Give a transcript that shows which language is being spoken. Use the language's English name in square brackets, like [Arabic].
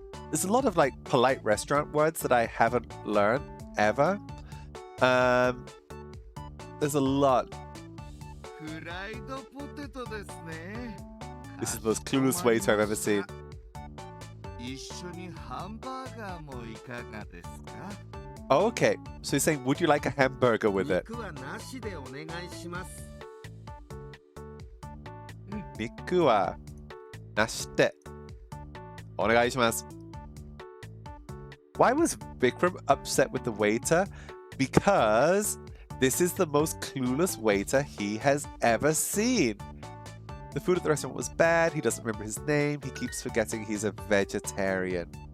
[English] There's a lot of like polite restaurant words that I haven't learned ever. There's a lot. [Japanese] フライドポテトですね。 [English] This is the most clueless waiter I've ever seen. [Japanese] 一緒にハンバーガーもいかがですか? [English] Oh, okay. So you're saying, would you like a hamburger with it? [Japanese] 肉はなしでお願いします。肉はなしでお願いします。 [English] Why was Vikram upset with the waiter? Because this is the most clueless waiter he has ever seen. The food at the restaurant was bad. He doesn't remember his name. He keeps forgetting he's a vegetarian.